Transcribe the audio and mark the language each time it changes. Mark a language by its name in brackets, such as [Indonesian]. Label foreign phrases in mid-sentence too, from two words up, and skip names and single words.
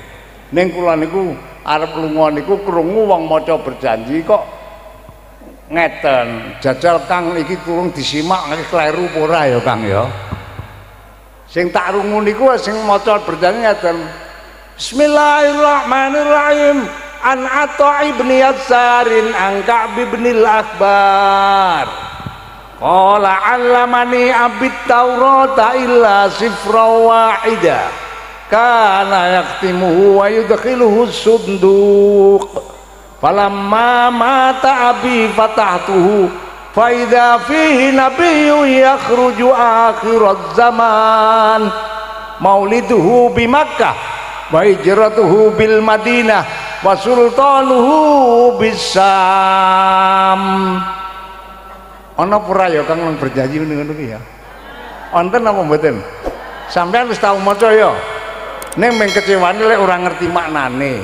[Javanese] Ning kula niku arep lunga niku krungu wong maca berjanji kok ngeten, jajal Kang iki turung disimak nek kleru apa ora ya Kang ya. Sing tak rungu niku sing maca berjanji ngeten. [Arabic] بسم الله الرحمن الرحيم. عن عطاء بن يسار عن كعب بن الأحبار. قال علمني أبي التوراة إلا سفرا واحدا. كان يكتمه ويدخله صندوق. فلما مات أبي فتحته فإذا فيه نبي يخرج آخر الزمان مولده بمكة وهجرته بالمدينة وسلطانه بالشام. [Javanese] Ana pura ya Kang berjanji ngono iki ya. Wonten apa mboten? Sampeyan wis tau maca ya? Ning meng kecewane lek ora ngerti maknane.